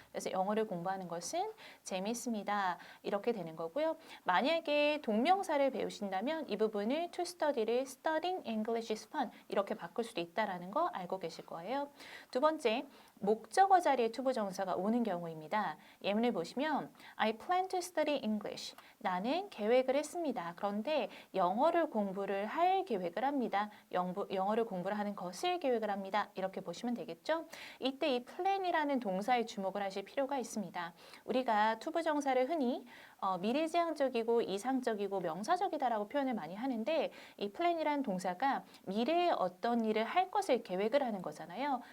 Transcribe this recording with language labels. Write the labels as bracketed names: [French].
[Korean] 그래서 영어를 공부하는 것은 재미있습니다. 이렇게 되는 거고요. 만약에 동명사를 배우신다면 이 부분을 [English] to study [Korean] 를 [English] studying English is fun [Korean] 이렇게 바꿀 수도 있다는 거 알고 계실 거예요. 두 번째, 목적어 자리에 투부정사가 오는 경우입니다. 예문을 보시면 [English] I plan to study English. [Korean] 나는 계획을 했습니다. 그런데 영어를 공부를 할 계획을 합니다. 영어를 공부를 하는 것을 계획을 합니다. 이렇게 보시면 되겠죠? 이때 이 plan이라는 동사에 주목을 하실 필요가 있습니다. 우리가 투부정사를 흔히 미래지향적이고 이상적이고 명사적이다라고 표현을 많이 하는데 이 plan이라는 동사가 미래에 어떤 일을 할 것을 계획을 하는 거잖아요.